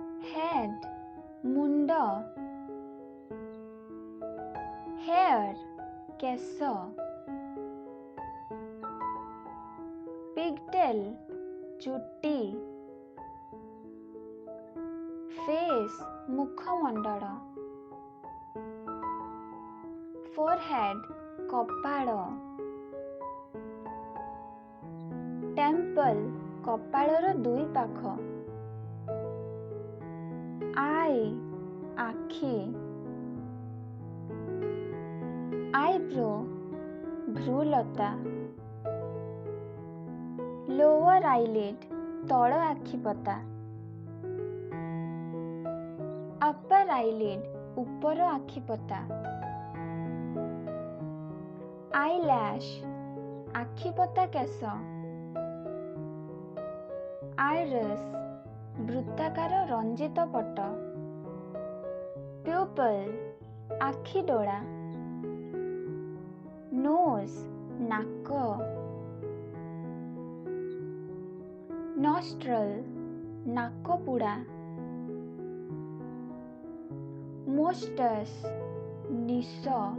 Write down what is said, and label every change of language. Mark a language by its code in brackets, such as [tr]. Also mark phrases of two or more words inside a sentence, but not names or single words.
[or] head ମୁଣ୍ଡ, hair କେଶ, pigtail ଚୁଟି, face ମୁଖମଣ୍ଡଳ, forehead କପାଳ, temple କପାଳର ଦୁଇ ପାଖ, eye ଆଖି, eyebrow ଭ୍ରୂଲତା, [en] lower eyelid [or] ତଳ ଆଖିପତା, [en] upper eyelid [or] ଉପର ଆଖିପତା, eyelash ଆଖିପତା କେଶ, iris ବୃତ୍ତାକାର ରଞ୍ଜିତ ପଟ, pupil ଆଖି ଡୋଳା, nose ନାକ, nostril ନାକ ପୁଡ଼ା, mustache ନିଶ,